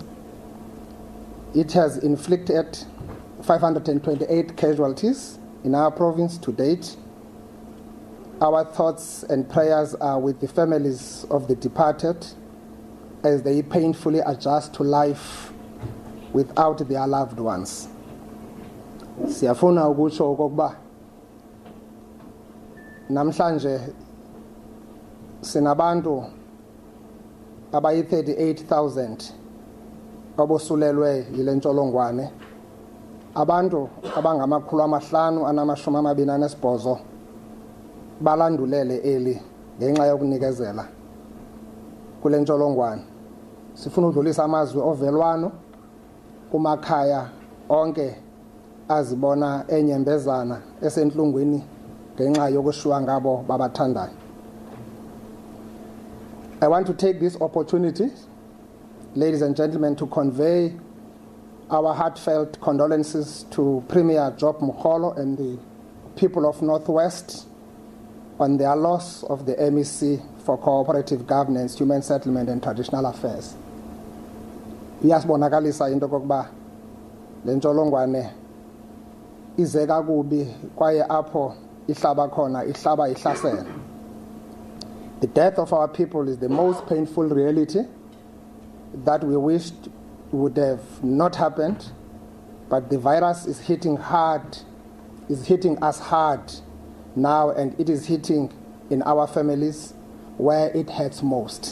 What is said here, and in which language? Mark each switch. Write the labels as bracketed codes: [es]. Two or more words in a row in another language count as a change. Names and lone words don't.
[en] It has inflicted 528 casualties in our province to date. Our thoughts and prayers are with the families of the departed as they painfully adjust to life without their loved ones. [xh] Siyafuna ukutsho okokuba namhlanje sinabantu abayi-38,000 abosulelwe yile ntsholongwane, abantu abangama-528 balandulele eli ngenxa yokunikezela kule ntsholongwane. Sifuna udlulisa amazwi ovelwano kumakhaya onke azibona enyembezana esentlungwini ngenxa yokushiywa ngabo babathandayo. [en] I want to take this opportunity, ladies and gentlemen, to convey our heartfelt condolences to Premier Job Mokgolo and the people of Northwest on their loss of the MEC for Cooperative Governance, Human Settlement and Traditional Affairs. [xh] Iyasibonakalisa into kokuba le ntsholongwane ize kakubi kwaye apho ihlaba khona ihlaba ihlasela. [en] The death of our people is the most painful reality that we wished would have not happened, but the virus is hitting us hard now, and it is hitting in our families where it hurts most.